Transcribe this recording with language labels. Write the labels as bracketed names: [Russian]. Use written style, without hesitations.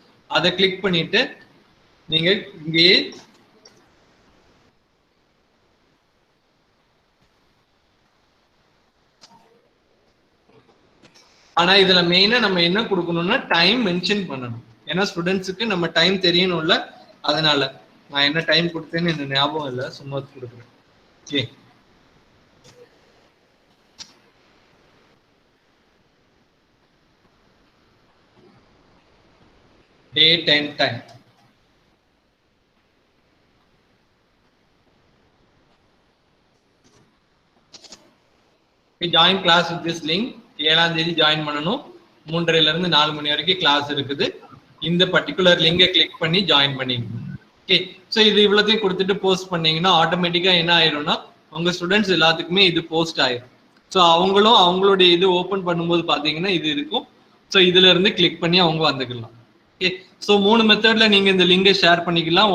[Tamil] அதை கிளிக் பண்ணிட்டு நீங்க இங்கேயே ஆனா இதுல மெயினா நம்ம என்ன கொடுக்கணும்னா டைம் மென்ஷன் பண்ணணும். ஏன்னா ஸ்டூடெண்ட்ஸுக்கு நம்ம டைம் தெரியணும்ல, அதனால நான் என்ன டைம் கொடுத்தேன்னு எனக்கு ஞாபகம் இல்லை, சும்மா கொடுக்குறேன். [English] Okay, date and time. Join class with this link. [Tamil] 7ஆம் தேதி ஜாயின் பண்ணணும். 3:30 இருந்து 4 மணி வரைக்கும் கிளாஸ் இருக்குது. இந்த பர்டிகுலர் லிங்கை கிளிக் பண்ணி ஜாயின் பண்ணிக்கணும். ஓகே, ஸோ இது இவ்வளோத்தையும் கொடுத்துட்டு போஸ்ட் பண்ணீங்கன்னா ஆட்டோமேட்டிக்கா என்ன ஆயிரும்னா உங்க ஸ்டூடெண்ட்ஸ் எல்லாத்துக்குமே இது போஸ்ட் ஆயிரும். ஸோ அவங்களும் அவங்களுடைய இது ஓப்பன் பண்ணும்போது பார்த்தீங்கன்னா இது இருக்கும். ஸோ இதுல இருந்து கிளிக் பண்ணி அவங்க வந்துக்கலாம். ஓகே, ஸோ 3 மெத்தட்ல நீங்க இந்த லிங்கை ஷேர் பண்ணிக்கலாம்.